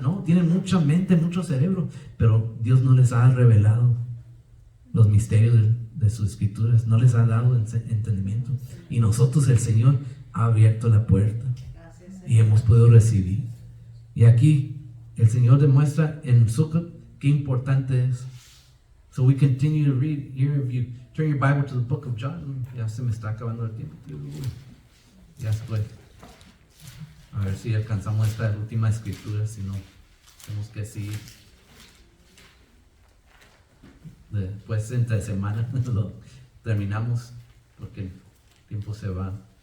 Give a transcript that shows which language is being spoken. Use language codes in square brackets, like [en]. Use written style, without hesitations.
[es] No, tienen mucha mente, mucho cerebro, pero Dios no les ha revelado los misterios de sus escrituras, no les ha dado entendimiento. Y nosotros, el Señor ha abierto la puerta y hemos podido recibir. Y aquí el Señor demuestra en Sukkot qué importante es. [en] So we continue to read here. If you turn your Bible to the book of John. [es] Ya se me está acabando el tiempo. Ya estoy. A ver si alcanzamos esta última escritura, si no, tenemos que seguir. Después entre semana lo terminamos porque el tiempo se va.